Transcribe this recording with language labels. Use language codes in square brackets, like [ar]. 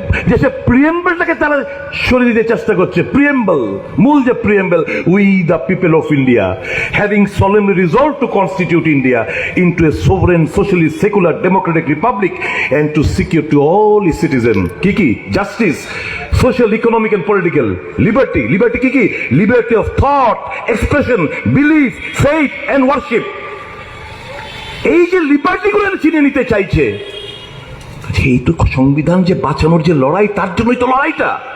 [bn] দেশের প্রিয়েম্বলটাকে তারা সরিয়ে দিতে চেষ্টা করছে। [en] preamble, [bn] মূল যে [en] Preamble, we the people of India having solemnly resolved to constitute India into a sovereign, socialist, secular, democratic republic and to secure to all its citizens কি justice, social, economic and political liberty কি liberty of thought, expression, belief, faith and worship। [bn] এই যে লিবার্টিগুলো চিনে নিতে চাইছে, এই তো সংবিধান যে বাঁচানোর যে লড়াই, তার জন্যই তো লড়াইটা।